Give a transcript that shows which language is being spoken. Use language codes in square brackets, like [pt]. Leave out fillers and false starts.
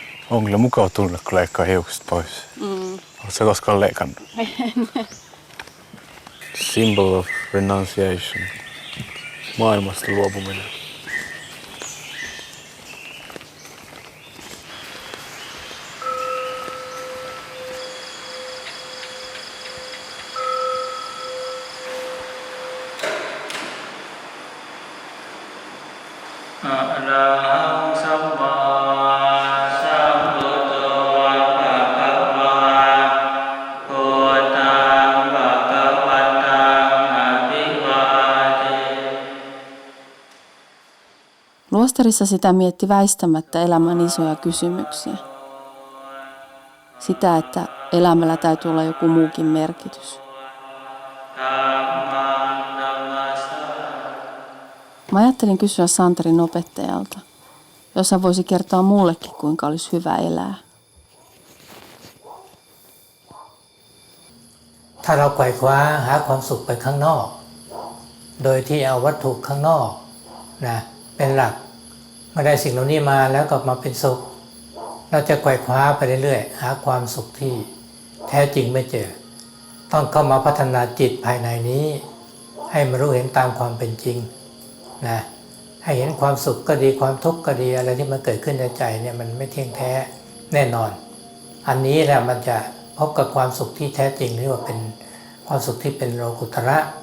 [fi] On kyllä mukava tunne, kun leikkaa hiukset pois. Oletko sä koskaan leikannut? [en] Symbol of renunciation. [fi] Maailmasta luopuminen. Luostarissa sitä mietti väistämättä elämän isoja kysymyksiä. Sitä, että elämällä täytyy olla joku muukin merkitys. Mä ajattelin kysyä Santerin opettajalta, jos hän voisi kertoa mullekin, kuinka olisi hyvä elää. [th] ถ้าเราไขว่คว้าหาความสุขไปข้างนอกโดยที่เอาวัตถุข้างนอกนะเป็นหลักเมื่อได้สิ่งเหล่านี้มาแล้วกลับมาเป็นสุข เราจะไขว่คว้าไปเรื่อยๆหาความสุขที่แท้จริงไม่เจอต้องเข้ามาพัฒนาจิตภายในนี้ให้มารู้เห็นตามความเป็นจริงนะให้เห็นความสุขก็ดีความทุกข์ก็ดีอะไรที่มันเกิดขึ้นในใจเนี่ยมันไม่เที่ยงแท้แน่นอนอันนี้แหละมันจะพบกับความสุขที่แท้จริงที่ว่าเป็นความสุขที่เป็นโลกุตระ